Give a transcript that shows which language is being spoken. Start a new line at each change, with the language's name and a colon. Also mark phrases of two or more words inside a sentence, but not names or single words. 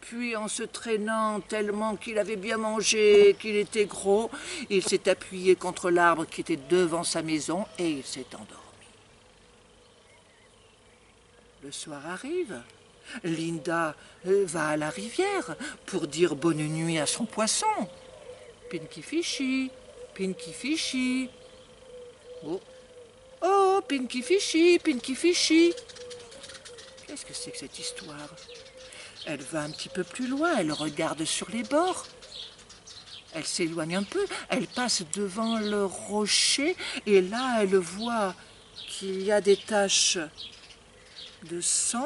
French: Puis en se traînant tellement qu'il avait bien mangé, qu'il était gros, il s'est appuyé contre l'arbre qui était devant sa maison et il s'est endormi. Le soir arrive. Linda va à la rivière pour dire bonne nuit à son poisson. Pinky Fishy, Pinky Fishy. Oh, oh, Pinky Fishy, Pinky Fishy. Qu'est-ce que c'est que cette histoire? Elle va un petit peu plus loin, elle regarde sur les bords. Elle s'éloigne un peu, elle passe devant le rocher et là elle voit qu'il y a des taches de sang.